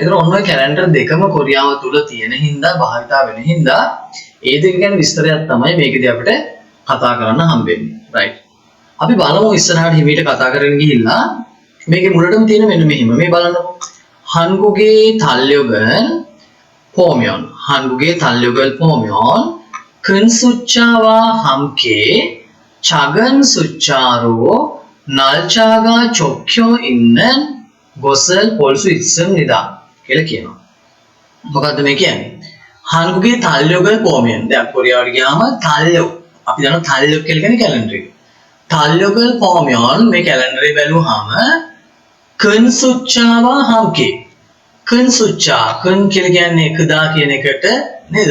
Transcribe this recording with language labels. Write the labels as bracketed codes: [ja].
[si] ඒතර ඔන්න ඔය කැලෙන්ඩර් දෙකම කොරියාව තුල තියෙන හින්දා භාවිතා වෙන හින්දා ඒ දෙක ගැන විස්තරයක් තමයි මේකදී අපිට කතා කරන්න හම්බෙන්නේ. right. අපි බලමු ඉස්සරහට හිමීට කතා කරගෙන ගිහිල්ලා මේකේ මුලටම තියෙන මෙන්න මෙහිම මේ බලන්නකො. [ko] 한국의 달력은 보면 한국의 달력을 보면 큰 숫자와 함께 작은 숫자로 날짜가 적혀 있는 것을 볼 수 있습니다. [si] කියලා කියනවා. මොකද්ද මේ කියන්නේ? [ko] 한국의 달력을 보면 [si] දැන් කොරියාවට ගියාම 달력 අපි දන්නවා 달력 කියලා කියන්නේ කැලෙන්ඩර් එක. [ko] 달력을 보면 [si] මේ කැලෙන්ඩරේ බැලුවාම [ko] 큰 숫자와 함께 큰 숫자 큰 [si] කියලා කියන්නේ කදා කියන එකට නේද?